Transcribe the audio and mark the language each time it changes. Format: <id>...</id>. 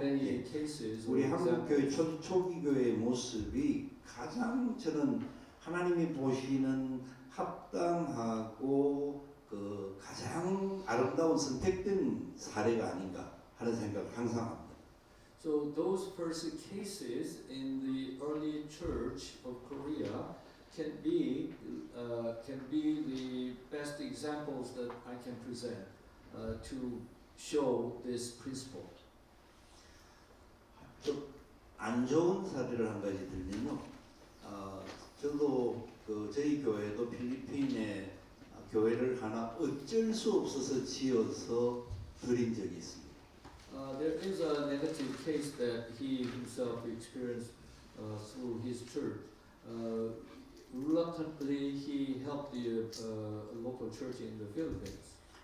<en>many cases.</en> <ko>우리</ko> <en>or</en> <ko>한국 교회</ko> <en>examples.</en> <ko>초기 교회의 모습이 가장 저는 하나님이 보시는 합당하고 그 가장 아름다운 선택된 사례가 아닌가 하는 생각을 항상 합니다.</ko> <en>So those first cases in the early church of Korea can be the best examples that I can present to show this principle.</en> <ko>안 좋은 사례를 한 가지 들면요. 저도 저희 교회도 필리핀에 교회를 하나 어쩔 수 없어서 지어서 드린 적이 있습니다.</ko> <en>There is a negative case that he himself experienced through his church. Reluctantly, he helped the local church in the Philippines.</en>